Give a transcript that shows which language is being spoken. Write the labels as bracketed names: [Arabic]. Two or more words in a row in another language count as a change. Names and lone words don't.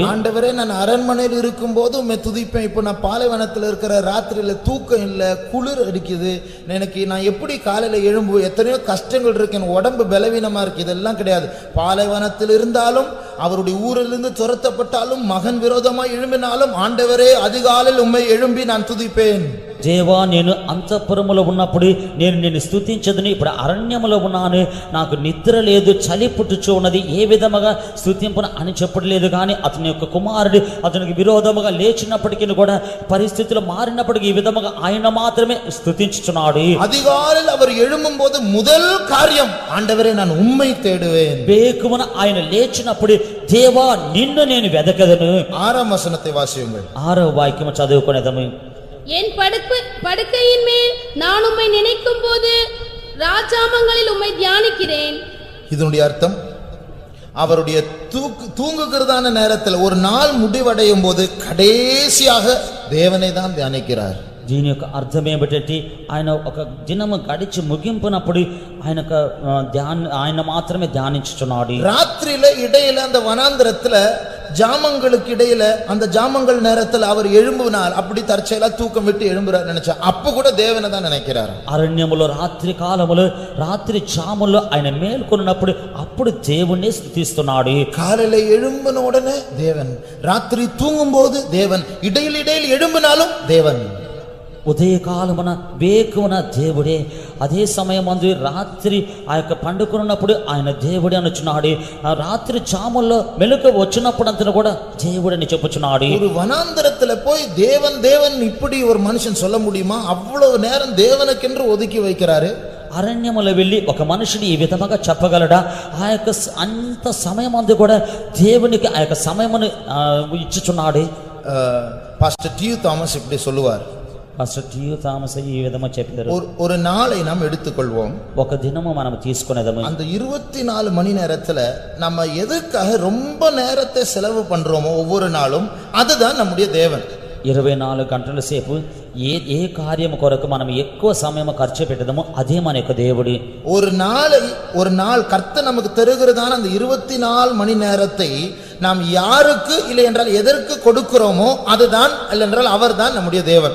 [Tamil] ஆண்டவரே, நான் அரண்மனையில் இருக்கும் போது உம்மை துதிப்பேன். இப்போ நான் பாலைவனத்தில் இருக்கிற, ராத்திரியில தூக்கம் இல்லை, குளிர் அடிக்குது, எனக்கு நான் எப்படி காலையில எழும்பு, எத்தனையோ கஷ்டங்கள் இருக்கு, என் உடம்பு பலவீனமா இருக்கு. இதெல்லாம் கிடையாது. பாலைவனத்தில் இருந்தாலும், அவருடைய ஊரிலிருந்து துரத்தப்பட்டாலும், மகன் விரோதமாய் எழும்பினாலும், ஆண்டவரே அதிகாலையில் உம்மை எழும்பி நான் துதிப்பேன். [Telugu] దేవా, నేను అంతఃపురములో ఉన్నప్పుడు నేను నిన్ను స్తుతించదును. ఇప్పుడు అరణ్యములో ఉన్నాను, నాకు నిద్ర లేదు, చలి పుట్టుచు ఉన్నది, ఏ విధముగా స్తుతింపును అని చెప్పలేదు. కానీ అతని యొక్క కుమారుడు అతనికి విరోధముగా లేచినప్పటికీ కూడా, పరిస్థితులు మారినప్పటికీ ఈ విధముగా ఆయన మాత్రమే స్తుతించుచున్నాడు. [Tamil] அதிகாலையில் அவர் எழும்பும் போது முதல் காரியம், ஆண்டவரே நான் உம்மை தேடுவேன். [Telugu] వేకువన ఆయన లేచినప్పుడు, దేవా నిన్ను నేను వెదకదను. [Tamil] 6ஆம் வசனத்தை வாசியுங்கள். [Telugu] 6వ వాక్యము చదువుకునేదము. [Tamil] என் படுக்கையின் மேல் நான் உம்மை நினைக்கும் போது ராஜாமங்களில் உம்மை தியானிக்கிறேன். இதனுடைய அர்த்தம், அவருடைய தூங்குகிறதான நேரத்தில் ஒரு நாள் முடிவடையும் போது கடைசியாக தேவனை தான் தியானிக்கிறார். [Telugu] దీని యొక్క అర్థం ఏమిటంటే, ఆయన ఒక దినము గడిచి ముగింపునప్పుడు ఆయన మాత్రమే ధ్యానించుచున్నాడు. [Tamil] ராத்திரியில இடையில அந்த வனாந்திரத்துல ஜாமங்களுக்கு இடையில, அந்த ஜாமங்கள் நேரத்தில் அவர் எழும்புனார். அப்படி தற்செயலா தூக்கம் விட்டு எழும்புறார் நினைச்சா, அப்ப கூட தேவனை தான் நினைக்கிறார். [Telugu] అరణ్యములో రాత్రి కాలములో, రాత్రి జాములో ఆయన మేల్కొన్నప్పుడు అప్పుడు దేవుణ్ణి స్తుతిస్తున్నాడు. [Tamil] காலையில எழும்பின உடனே தேவன், ராத்திரி தூங்கும் போது தேவன், இடையில் இடையில் எழும்பினாலும் தேவன். [Telugu] ఉదయకాలమున వేకువన దేవుడే, అదే సమయమందు రాత్రి ఆ యొక్క పండుకున్నప్పుడు ఆయన దేవుడే అనుచున్నాడు. ఆ రాత్రి చాముల్లో మెలుక వచ్చినప్పుడు అంతా కూడా దేవుడని చెప్పుచున్నాడు. [Tamil] ஒரு வனாந்தரத்துல போய் தேவன் தேவன் இப்படி ஒரு மனுஷன் சொல்ல முடியுமா? அவ்வளவு நேரம் தேவனுக்கென்று ஒதுக்கி வைக்கிறாரு. [Telugu] అరణ్యములో వెళ్ళి ఒక మనిషిని ఈ విధముగా చెప్పగలడా? ఆ యొక్క అంత సమయమందు కూడా దేవునికి ఆ యొక్క సమయమును ఇచ్చుచున్నాడు. [Tamil] பாஸ்டர் டி. தாமஸ் இப்படி சொல்லுவார். [Telugu] పాస్టర్ టి. థామస్ ఈ విధంగా చెప్పారు. [Tamil] ஒரு நாளை நாம் எடுத்துக்கொள்வோம். [Telugu] ఒక దినము మనం తీసుకునేదము. [Tamil] அந்த 24 மணி நேரத்துல நம்ம எதுக்காக ரொம்ப நேரத்தை செலவு பண்றோமோ ஒவ்வொரு நாளும், அதுதான் நம்முடைய தேவன். [Telugu] 24 గంటల సేపు ఏ కార్యము కొరకు మనం ఎక్కువ సమయం ఖర్చు పెట్టదమో అదే మన యొక్క దేవుడి. [Tamil] ஒரு நாள் கர்த்தர் நமக்கு தருகிறதான அந்த 24 மணி நேரத்தை நாம் யாருக்கு இல்லை என்றால் எதற்கு கொடுக்கிறோமோ அதுதான், இல்லைன்றால் அவர்தான் நம்முடைய தேவன்.